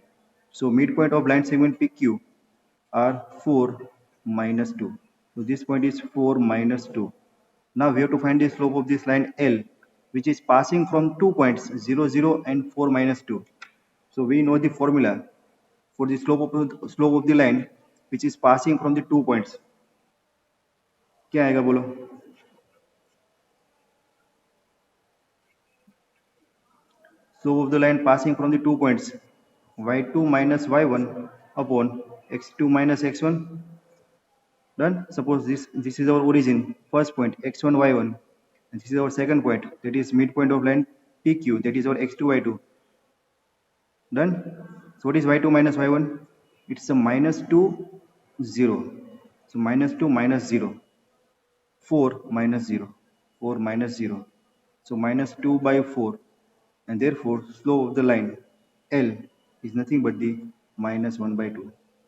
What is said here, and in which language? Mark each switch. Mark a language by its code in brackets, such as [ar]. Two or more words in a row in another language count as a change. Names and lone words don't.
[en] So midpoint of line segment PQ are 4 minus 2. So this point is 4 minus 2. Now we have to find the slope of this line L, which is passing from 2 points 0 0 and 4 minus 2. So we know the formula for the slope of the line which is passing from the 2 points. [hi] क्या आएगा बोलो? [en] Slope of the line passing from the 2 points y2 minus y1 upon x2 minus x1. Done. Suppose this is our origin, first point x1 y1, and this is our second point, that is midpoint of line PQ, that is our x2 y2. Done. So what is y2 minus y1? It's a minus 2 0. So minus 2 minus 0, 4 minus 0, 4 minus 0. So minus 2 by 4, and therefore slope of the line L is nothing but the minus 1 by 2.